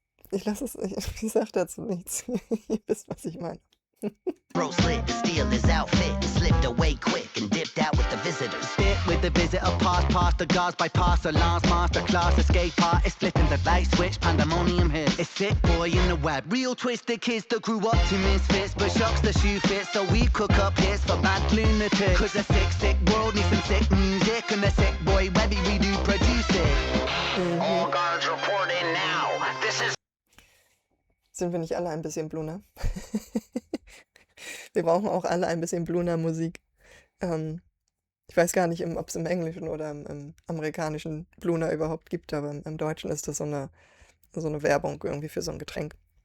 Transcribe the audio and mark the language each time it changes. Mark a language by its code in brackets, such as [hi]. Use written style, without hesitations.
[de] Ich lasse es, ich sag dazu nichts. Ihr wisst, was ich meine. [en] Throat slit to steal his outfit and slipped away quick and dipped out with the visitors. Bit with the visitor, past the guards, bypass alarms, masterclass, escape artist, flipping the light switch, pandemonium hits. It's sick boy in the web, real twisted kids that grew up to misfits, but shocks the shoe fits, so we cook up hits for bad lunatics. Cause the sick world needs some sick music, and the sick boy, Webby, we do produce it. All guards report in now. This is [de] Sind wir nicht alle ein bisschen Bluna? Wir brauchen auch alle ein bisschen Bluna-Musik. Ich weiß gar nicht, ob es im Englischen oder im amerikanischen Bluna überhaupt gibt, aber im Deutschen ist das so eine Werbung irgendwie für so ein Getränk.